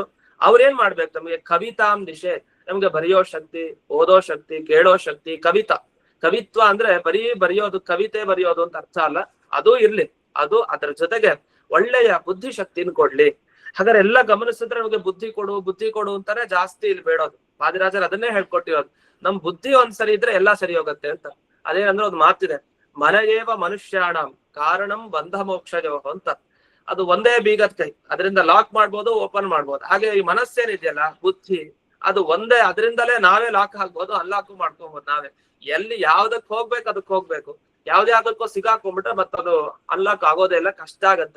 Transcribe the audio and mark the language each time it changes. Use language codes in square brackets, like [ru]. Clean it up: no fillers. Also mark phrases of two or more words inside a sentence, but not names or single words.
[kn] ಅವ್ರೇನ್ ಮಾಡ್ಬೇಕು, ನಮಗೆ [sa] ಕವಿತಾಂ ದಿಶೆ, [kn] ನಮ್ಗೆ ಬರೆಯೋ ಶಕ್ತಿ, ಓದೋ ಶಕ್ತಿ, ಕೇಳೋ ಶಕ್ತಿ, ಕವಿತ್ವ ಅಂದ್ರೆ ಬರೀ ಬರೆಯೋದು, ಕವಿತೆ ಬರೆಯೋದು ಅಂತ ಅರ್ಥ ಅಲ್ಲ. ಅದು ಇರ್ಲಿ, ಅದು ಅದರ ಜೊತೆಗೆ ಒಳ್ಳೆಯ ಬುದ್ಧಿ ಶಕ್ತಿನ ಕೊಡ್ಲಿ. ಹಾಗಾದ್ರೆ ಎಲ್ಲ ಗಮನಿಸಿದ್ರೆ ನಮಗೆ ಬುದ್ಧಿ ಕೊಡು ಅಂತಾನೆ ಜಾಸ್ತಿ ಇಲ್ಲಿ ಬೇಡೋದು. ವಾದಿರಾಜರು ಅದನ್ನೇ ಹೇಳ್ಕೊಟ್ಟಿರೋದು. ನಮ್ ಬುದ್ಧಿ ಒಂದ್ಸರಿ ಇದ್ರೆ ಎಲ್ಲಾ ಸರಿ ಹೋಗುತ್ತೆ ಅಂತ. ಅದೇನಂದ್ರೆ ಒಂದು ಮಾತಿದೆ, [sa] ಮನಯೇವ ಮನುಷ್ಯಾಣಂ ಕಾರಣಂ ಬಂಧ ಮೋಕ್ಷಜೋ [kn] ಅಂತ. ಅದು ಒಂದೇ ಬೀಗದ ಕೈ, ಅದರಿಂದ ಲಾಕ್ ಮಾಡ್ಬೋದು, ಓಪನ್ ಮಾಡ್ಬೋದು. ಹಾಗೆ ಈ ಮನಸ್ಸೇನಿದೆಯಲ್ಲ, ಬುದ್ಧಿ, ಅದು ಒಂದೇ, ಅದರಿಂದಲೇ ನಾವೇ ಲಾಕ್ ಆಗ್ಬೋದು, ಅನ್ಲಾಕ್ ಮಾಡ್ಕೊಬೋದು ನಾವೇ. ಎಲ್ಲಿ ಯಾವ್ದಕ್ ಹೋಗ್ಬೇಕು ಅದಕ್ಕೆ ಹೋಗ್ಬೇಕು. ಯಾವ್ದೇ ಆಗಕ್ಕೋ ಸಿಗಾಕೊಂಡ್ಬಿಟ್ರೆ ಮತ್ತದು ಅನ್ಲಾಕ್ ಆಗೋದೇ ಇಲ್ಲ, ಕಷ್ಟ ಆಗತ್ತೆ.